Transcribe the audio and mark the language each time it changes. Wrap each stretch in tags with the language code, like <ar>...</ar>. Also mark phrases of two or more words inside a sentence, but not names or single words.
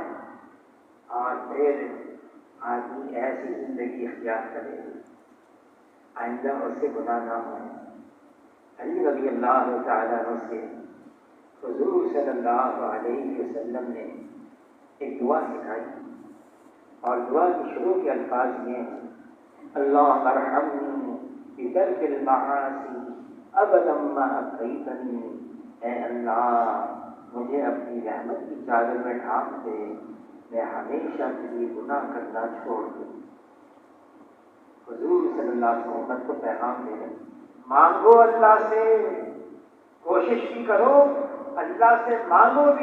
<ur>اور پھر آدمی ایسی زندگی اختیار کرے آئندہ اس سے گناہ نہ ہو. علی رضی اللہ تعالیٰ عنہ سے حضور صلی اللہ علیہ وسلم نے ایک دعا سکھائی، اور دعا کی شروع کے الفاظ یہ ہیں</ur> <ar>اللہم ارحمنی بترک المعاصی ابدا ما ابقیتنی.</ar> <ur>اے اللہ مجھے اپنی رحمت کی چادر میں ڈھانپ دے، میں ہمیشہ کے لیے گناہ کرنا چھوڑ دوں. حضور صلی اللہ علیہ وسلم امت کو پیغام دے رہے مانگو اللہ سے، کوشش بھی کرو، اللہ سے مانگو بھی.</ur>